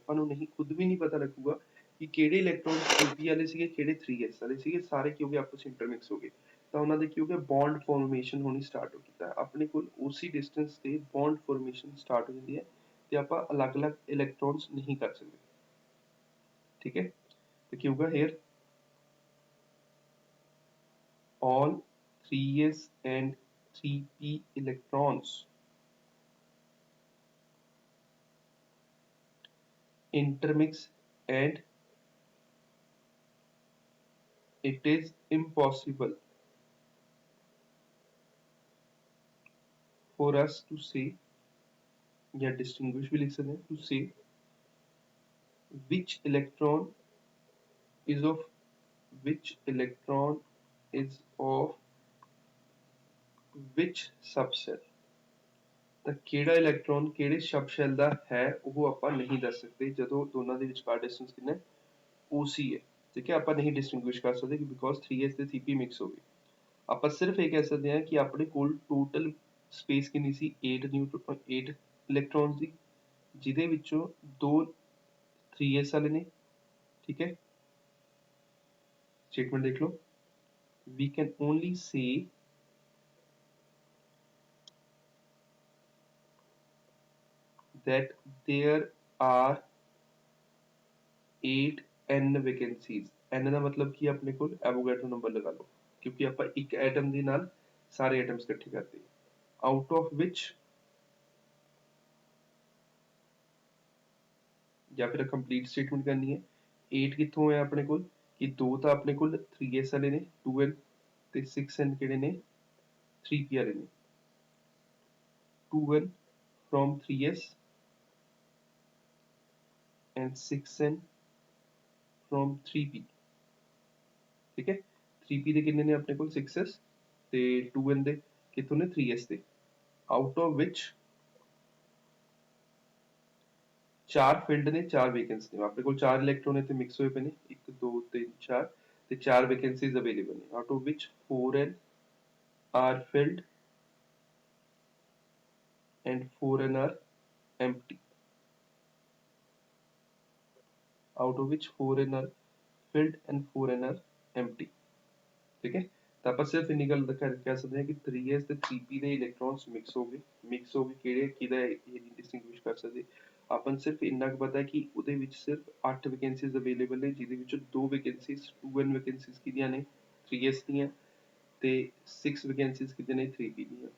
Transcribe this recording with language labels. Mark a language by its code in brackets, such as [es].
[pa] ਆਪਾਂ ਨੂੰ ਨਹੀਂ, ਖੁਦ ਵੀ ਨਹੀਂ ਪਤਾ ਲੱਗੂਗਾ ਕਿ ਕਿਹੜੇ ਇਲੈਕਟ੍ਰੋਨ 3p ਵਾਲੇ ਸੀਗੇ, ਕਿਹੜੇ 3s ਵਾਲੇ ਸੀਗੇ, ਸਾਰੇ ਕੀ ਹੋ ਗਏ, ਆਪਸ ਵਿੱਚ ਇੰਟਰਮਿਕਸ ਹੋ ਗਏ। ਤਾਂ ਉਹਨਾਂ ਦੇ ਕੀ ਹੋ ਗਿਆ, ਬੌਂਡ ਫਾਰਮੇਸ਼ਨ ਹੋਣੀ ਸਟਾਰਟ ਹੋ ਗਈ। ਤਾਂ ਆਪਣੇ ਕੋਲ ਉਸੇ ਡਿਸਟੈਂਸ ਤੇ ਬੌਂਡ ਫਾਰਮੇਸ਼ਨ ਸਟਾਰਟ ਹੋ ਜਾਂਦੀ ਹੈ ਤੇ ਆਪਾਂ ਅਲੱਗ-ਅਲੱਗ ਇਲੈਕਟ੍ਰੋਨਸ ਨਹੀਂ ਕਰ ਸਕਦੇ। ਠੀਕ ਹੈ, ਤਾਂ ਕੀ ਹੋਊਗਾ hair [en] all 3s and 3p electrons intermix and it is impossible for us to say [hi] या distinguish भी लिख सकते हैं, [en] to say which electron is of which electron is of which subshell। [pa] ਤਾਂ ਕਿਹੜਾ ਇਲੈਕਟ੍ਰੋਨ ਕਿਹੜੇ ਸਬ ਸ਼ੈਲ ਦਾ ਹੈ ਉਹ ਆਪਾਂ ਨਹੀਂ ਦੱਸ ਸਕਦੇ ਜਦੋਂ ਦੋਨਾਂ ਦੇ ਵਿਚਕਾਰ ਡਿਸਟੈਂਸ ਕਿੰਨਾ ਹੈ, OC ਹੈ। ਠੀਕ ਹੈ, ਆਪਾਂ ਨਹੀਂ ਡਿਸਟਿੰਗੁਇਸ਼ ਕਰ ਸਕਦੇ ਬਿਕੋਜ਼ 3s ਤੇ 3p ਮਿਕਸ ਹੋ ਗਏ। ਆਪਾਂ ਸਿਰਫ ਇਹ ਕਹਿ ਸਕਦੇ ਹਾਂ ਕਿ ਆਪਣੇ ਕੋਲ ਟੋਟਲ ਸਪੇਸ ਕਿੰਨੀ ਸੀ, 8 ਇਲੈਕਟ੍ਰੋਨਸ ਦੀ, ਜਿਹਦੇ ਵਿੱਚੋਂ 2 3s ਵਾਲੇ ਨੇ। ਠੀਕ ਹੈ, ਸਟੇਟਮੈਂਟ ਦੇਖ ਲਓ, [en] we can only say that there are 8 n vacancies। [pa] n ਦਾ ਮਤਲਬ ਕੀ, ਆਪਣੇ ਕੋਲ ਐਵੋਗੈਡਰੋ ਨੰਬਰ ਲਗਾ ਲਓ, ਕਿਉਂਕਿ ਆਪਾਂ ਇੱਕ ਐਟਮ ਦੇ ਨਾਲ ਸਾਰੇ ਐਟਮਸ ਇਕੱਠੇ ਕਰਦੇ। ਆਊਟ ਆਫ ਵਿਚ, ਜਾਂ ਫਿਰ ਕੰਪਲੀਟ ਸਟੇਟਮੈਂਟ ਕਰਨੀ ਹੈ, 8 ਕਿੱਥੋਂ ਹੈ ਆਪਣੇ ਕੋਲ, ਕਿ 2 ਤਾਂ ਆਪਣੇ ਕੋਲ 3s ਵਾਲੇ ਨੇ 2n, ਤੇ 6n ਕਿਹੜੇ ਨੇ 3p ਵਾਲੇ ਨੇ। [en] 2n from 3s and 6n from 3p। [pa] ਠੀਕ ਹੈ, 3p ਦੇ ਕਿੰਨੇ ਨੇ ਆਪਣੇ ਕੋਲ 6s, ਤੇ 2n ਦੇ ਕਿੱਥੋਂ ਨੇ 3s ਦੇ। ਆਊਟ ਆਫ ਵਿਚ 4 ਫਿਲਡ ਨੇ, 4 ਵੈਕੈਂਸੀ ਨੇ। ਆਪਣੇ ਕੋਲ 4 ਇਲੈਕਟ੍ਰੋਨ ਇੱਥੇ ਮਿਕਸ ਹੋਏ ਪਏ ਨੇ, 1 2 3 4, ਤੇ 4 ਵੈਕੈਂਸੀਜ਼ ਅਵੇਲੇਬਲ ਨੇ। [en] Out of which 4n are filled and 4n are empty। out of which 4n are filled and 4n are empty। [hi] ठीक है, [pa] ਤਾਂ ਆਪਾਂ ਸਿਰਫ ਇੰਨੀ ਗੱਲ ਕਹਿ ਸਕਦੇ ਹਾਂ ਕਿ 3s ਤੇ 3p ਦੇ ਇਲੈਕਟ੍ਰੋਨਸ ਮਿਕਸ ਹੋ ਗਏ ਕਿਹੜੇ ਕਿਹਦਾ, ਇਹ ਨਹੀਂ ਡਿਸਟਿੰਗੁਇਸ਼ ਕਰ ਸਕਦੇ। ਆਪਾਂ ਨੂੰ ਸਿਰਫ ਇੰਨਾ ਕੁ ਪਤਾ ਕਿ ਉਹਦੇ ਵਿੱਚ ਸਿਰਫ 8 ਵੈਕੈਂਸੀਜ਼ ਅਵੇਲੇਬਲ ਨੇ, ਜਿਹਦੇ ਵਿੱਚੋਂ 2 ਵੈਕੈਂਸੀਜ਼ 2n ਵੈਕੈਂਸੀਜ਼ ਕਿਹਦੀਆਂ ਨੇ 3s ਦੀਆਂ, ਤੇ 6 ਵੈਕੈਂਸੀਜ਼ ਕਿਹਦੇ ਨੇ 3p ਦੀਆਂ।